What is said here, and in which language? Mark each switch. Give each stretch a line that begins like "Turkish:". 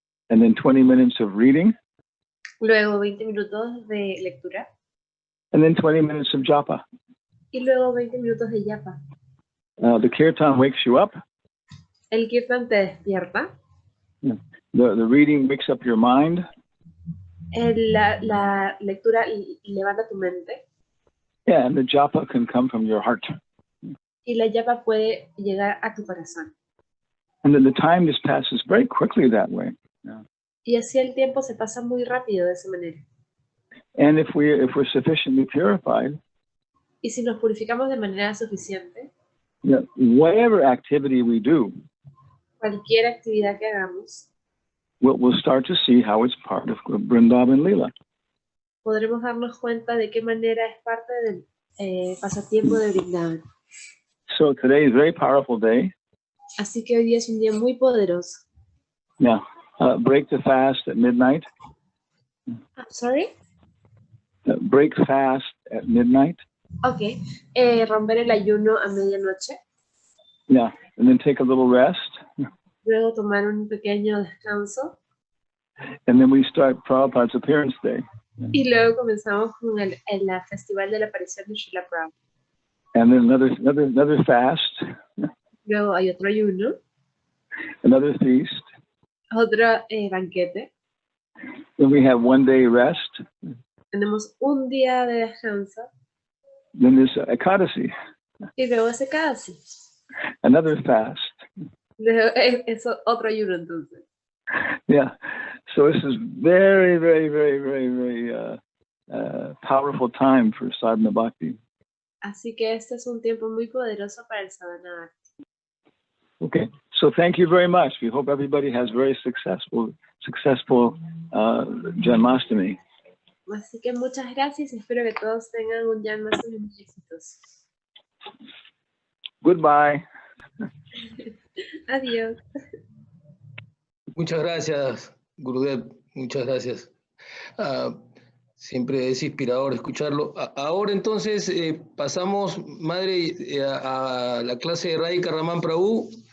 English: and then 20 minutes of reading,
Spanish: luego 20 minutos de lectura,
English: and then 20 minutes of japa.
Spanish: y luego 20 minutos de yapa.
English: The kirtan wakes you up.
Spanish: El kirtan te despierta.
English: Yeah. The reading wakes up your mind.
Spanish: La lectura levanta tu mente.
English: Yeah, and the japa can come from your heart.
Spanish: Y la yapa puede llegar a tu corazón.
English: And then the time just passes very quickly that way. Yeah.
Spanish: Y así el tiempo se pasa muy rápido de esa manera.
English: And if we're sufficiently purified,
Spanish: Y si nos purificamos de manera suficiente,
English: whatever activity we do,
Spanish: cualquier actividad que hagamos,
English: we'll start to see how it's part of Vrindavan Lila.
Spanish: podremos darnos cuenta de qué manera es parte del pasatiempo de Vrindavan.
English: So today is a very powerful day.
Spanish: Así que hoy día es un día muy poderoso.
English: Yeah. Break the fast at midnight. Sorry? Break fast at midnight. Ok.
Spanish: Romper el ayuno a medianoche.
English: Yeah. And then take a little rest.
Spanish: Luego tomar un pequeño descanso.
English: And then we start Prabhupada's appearance day.
Spanish: Y luego comenzamos con el festival de la aparición de Srila Prabhupada.
English: And then another fast.
Spanish: Luego hay otro ayuno.
English: Another feast.
Spanish: Otro banquete.
English: Then we have one day rest.
Spanish: Tenemos un día de descanso.
English: Then there's Ekadasi.
Spanish: Y luego es Ekadasi.
English: Another fast.
Spanish: Luego es otro ayuno entonces.
English: Yeah. So this is very, very, very, very, very powerful time for sadhana bhakti.
Spanish: Así que este es un tiempo muy poderoso para el sadhana bhakti.
English: Okay. So thank you very much. We hope everybody has very successful Janmastami.
Spanish: Así que muchas gracias. Espero que todos tengan un Janmastami muy exitoso.
English: Goodbye.
Spanish: Adiós. Muchas gracias, Gurudev. Muchas gracias. Siempre es inspirador escucharlo. Ahora entonces pasamos, madre, a la clase de Radhika Ramana Prabhu.